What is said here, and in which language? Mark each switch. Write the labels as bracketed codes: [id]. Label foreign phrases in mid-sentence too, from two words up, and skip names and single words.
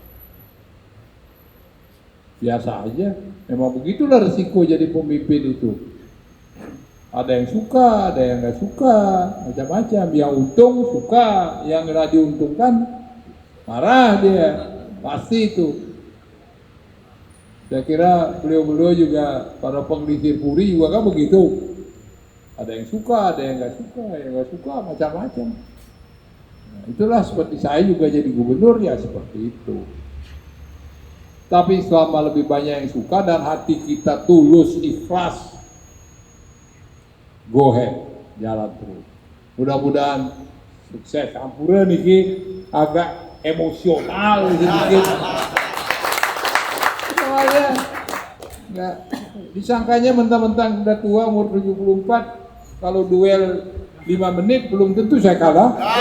[id] Biasa aja, memang begitulah resiko jadi pemimpin itu. Ada yang suka, ada yang nggak suka, macam-macam. Yang untung suka, yang nggak diuntungkan marah dia, pasti itu. Saya kira beliau-beliau juga, para pengelisir Puri juga kan begitu. Ada yang suka, ada yang nggak suka, yang nggak suka macam-macam. Nah, itulah seperti saya juga jadi gubernur ya seperti itu. Tapi selama lebih banyak yang suka dan hati kita tulus, ikhlas, [en] go ahead, [id] jalan terus. Mudah-mudahan sukses. Ampura nih agak emosional sedikit. Soalnya nggak disangkanya mentang-mentang sudah tua umur 74, kalau duel 5 menit belum tentu saya kalah.